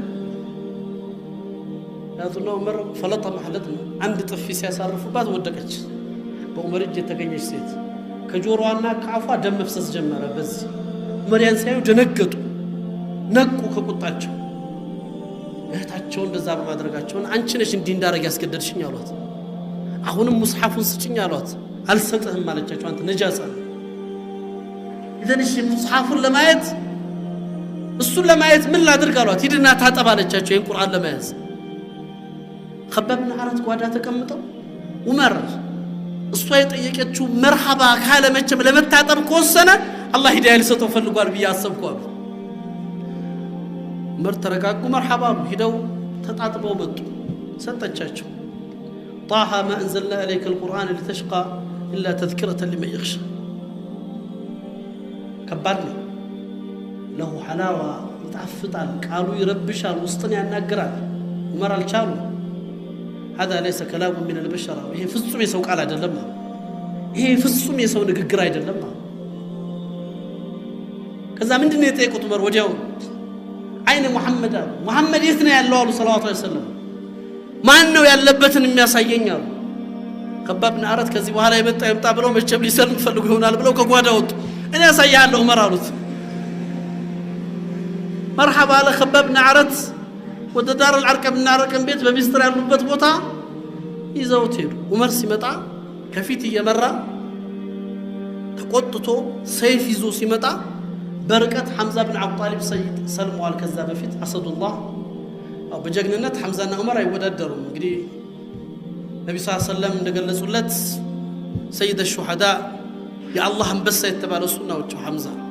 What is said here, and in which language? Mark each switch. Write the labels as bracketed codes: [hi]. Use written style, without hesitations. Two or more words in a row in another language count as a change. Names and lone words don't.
[am] ያቱና ዑመር ፈለጠ ማህለጥና አንድ ጥፊ ሲያሳርፉባት ወደቀች በዑመር እጅ የተገኘች ሴት ከጆሮዋና ከአፏ ደም መፍሰስ ጀመረ በዚህ ዑመር ያን ሲያዩ ደነገጡ ነቁ ከቁጣቸው እህታቸው እንደዛ በማድረጋቸው አንቺ ነሽ እንዲህ እንዳረግ ያስገደድሽኝ አሏት አሁንም ሙስሐፉን ስጭኝ አሏት አልሰጥህም አለቻቸው አንተ ነጃሳ ኢዘንሽ ሙስሐፉን ለማየት እሱን ለማየት ምን ላድርግ አሏት ሂድና ታጠብ አለቻቸው ይሄን ቁርአን ለማየት خباب بن عارة ጓዳ ተቀምጠው ዑመር እሷ የጠየቀችው መርሐባ ካለ መቼም ለመታጠብ ከወሰነ አላህ ሂዳያ ሊሰጠው ፈልጓል ብዬ አሰብኩ አሉ ዑመር ተረጋጉ መርሐባ ሄደው ተጣጥበው መጡ ሰጠቻቸው [ar] طه ما انزلنا عليك القرآن لتشقى الا تذكرة لمن يخشى [am] ከባድ ነው [ar] له حلاوه [am] ይጣፍጣል ቃሉ ይረብሻል ውስጥን ያናግራል ዑመር አልቻሉ [ar] هذا ليس كلام من البشر [am] ይሄ ፍጹም የሰው ቃል አይደለም ይሄ ፍጹም የሰው ንግግር አይደለም ከዛ ምንድነው የጠየቁት ዑመር ወዲያው አይነ ሙሐመድ የት ነው ያለው አሉ [ar] صلى الله عليه وسلم [am] ማን ነው ያለበትን የሚያሳየኝ አሉ خباب بن عارة ከዚህ በኋላ ይመጣ ብለው መቼም ሊሰልም ፈልጉ ይሆናል ብለው ከጓዳ ወጡ እኔ ያሳያለሁ ዑመር አሉት [ar] مرحبا على [am] خباب بن عارة ወደ ዳር አልዓርቀም እናረቀም ቤት በሚስጥር ያሉበት ቦታ ይዘውት ሄዱ ዑመር ሲመጣ ከፊት እየመራ ተቆጥቶ ሰይፍ ይዞ ሲመጣ በርቀት ሐምዛ ብን አቡ ጣሊብ ሰይድ ሰልሟል ከዛ በፊት አሰዱላህ አው በጀግንነት ሐምዛና ዑመር አይወዳደሩም እንግዲህ ነብዩ [ar] صلى الله عليه وسلم [am] እንደገለጹለት [ar] سيد الشهداء [am] የአላህ አንበሳ የተባለው እሱ ነው ሐምዛ